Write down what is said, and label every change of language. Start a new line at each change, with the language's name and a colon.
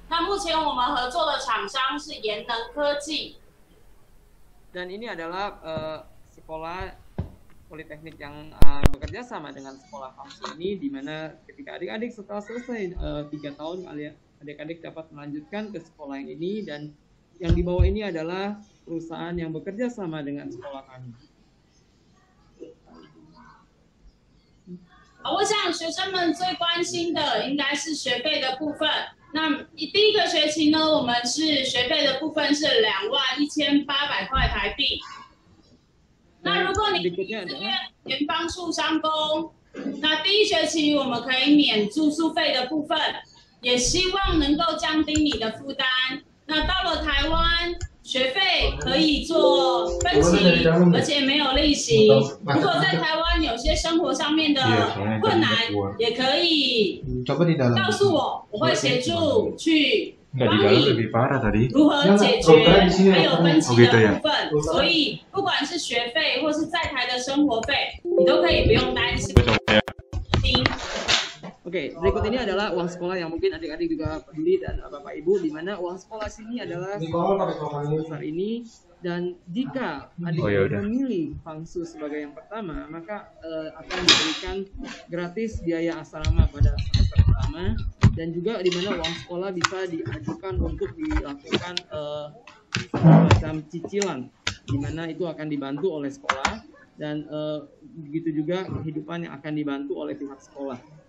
Chinese: 那目前我们合作的厂商是研能科技。
Indonesian: Dan ini adalah sekolah politeknik yang bekerja sama dengan sekolah fungsi ini, di mana ketika adik-adik setelah selesai 3 tahun, adik-adik dapat melanjutkan ke sekolah yang ini, dan yang di bawah ini adalah perusahaan yang bekerja sama dengan sekolah kami.
Chinese: 我想学生们最关心的应该是学费的部分。那第一个学期呢，我们是学费的部分是21800块台币。那如果你是念联邦术商工，那第一学期我们可以免住宿费的部分，也希望能够降低你的负担。那到了台湾，学费可以做分期，而且没有利息。如果在台湾有些生活上面的困难，也可以告诉我，我会协助去帮你如何解决，还有分期的部分。所以不管是学费或是在台的生活费，你都可以不用担心。
Indonesian: Oke, berikut ini adalah uang sekolah yang mungkin adik-adik juga peduli dan Bapak Ibu, di mana uang sekolah sini adalah sebesar ini, dan jika adik memilih Fangsu sebagai yang pertama, maka akan diberikan gratis biaya asrama pada semester pertama, dan juga di mana uang sekolah bisa diajukan untuk dilakukan semacam cicilan, di mana itu akan dibantu oleh sekolah, dan begitu juga kehidupan yang akan dibantu oleh pihak sekolah.